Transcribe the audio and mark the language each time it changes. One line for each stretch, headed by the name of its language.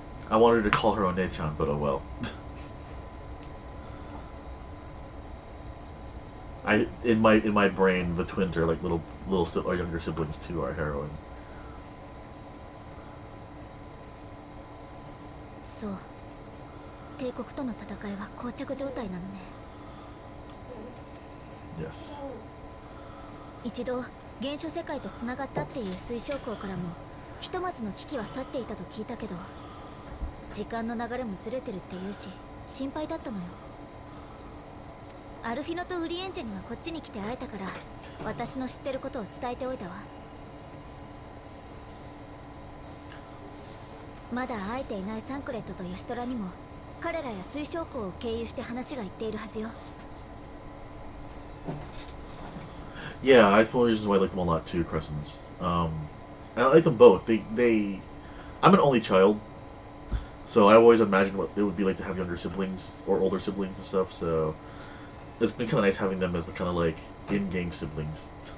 English: I wanted to call her One-chan, but oh well. In my brain, the twins are like little or younger siblings to our heroine.
Japanese: So, 帝国との戦いは膠着状態なのね。
English: Yes.
Japanese: 一度原初世界とつながったっていう推奨校からもひとまずの危機は去っていたと聞いたけど、時間の流れもずれてるっていうし心配だったのよ。アルフィノとウリエンジェにはこっちに来て会えたから私の知ってることを伝えておいたわ。まだ会えていないサンクレットとヤシトラにも彼らや水晶校を経由して話がいっているはずよ。
English: Yeah, I thought reasons why I like them a lot too, Crescents. I like them both. They I'm an only child, so I always imagined what it would be like to have younger siblings or older siblings and stuff, so it's been kind of nice having them as the kind of like in-game siblings.